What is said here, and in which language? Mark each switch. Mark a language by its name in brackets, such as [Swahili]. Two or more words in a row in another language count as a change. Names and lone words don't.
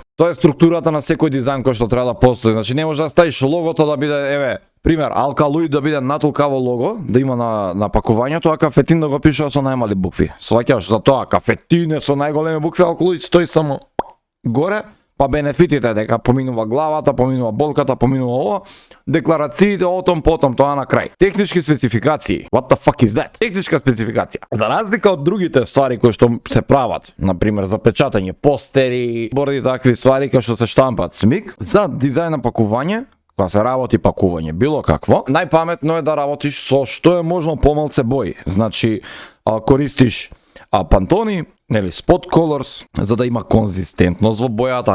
[Macedonian] Тоа е структурата на секој дизајн кој што треба да постои. Значи не може да ставиш логото да биде, пример, алкалоид да биде натолкаво лого, да има на пакувањето, а кафетин да го пише со најмали букви. Сваќаш за тоа кафетин е со најголеми букви, алкалоид стои само горе, па бенефитите дека поминува главата, поминува болката, поминува ова, декларациите отом потом тоа на крај. Технички спецификации. [English] What the fuck is that? [Macedonian] Техничка спецификација. За разлика од другите ствари кои што се прават, на пример за печатање постери, борди такви ствари кои што се штампат смик, за дизајн на пакување, кога се работи пакување било какво, најпаметно е да работиш со што е можно помалце бои. Значи користиш пантони, нели [English] spot colors, [Macedonian] за да има конзистентност во бојата.